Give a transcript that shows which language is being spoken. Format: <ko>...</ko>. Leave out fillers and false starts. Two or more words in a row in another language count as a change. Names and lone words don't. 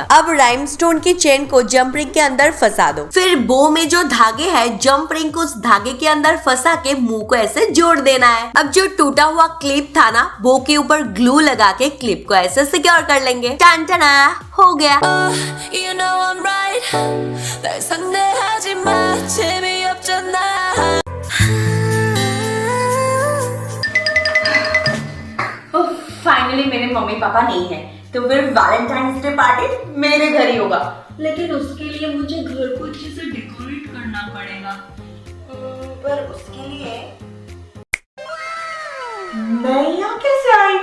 <hi>अब राइमस्टोन की चेन को</hi> <en>jump ring</en> <hi>के अंदर फंसा दो। फिर बो में जो धागे है</hi> <en>jump ring</en> <hi>को उस धागे के अंदर फंसा के मुंह को ऐसे जोड़ देना है। अब जो टूटा हुआ क्लिप था ना, बो के ऊपर ग्लू लगा के क्लिप को ऐसे सिक्योर कर लेंगे। टन-टना, हो गया।</hi> <en>You know I'm right.</en> <ko>날 상대하지 마. 재미없잖아.</ko> <hi>फाइनली मेरे मम्मी पापा नहीं है तो फिर</hi> <en>Valentine's Day party</en> <hi>मेरे घर ही होगा, लेकिन उसके लिए मुझे घर को अच्छे से डेकोरेट करना पड़ेगा। पर उसके लिए मैं यहाँ कैसे आई?</hi>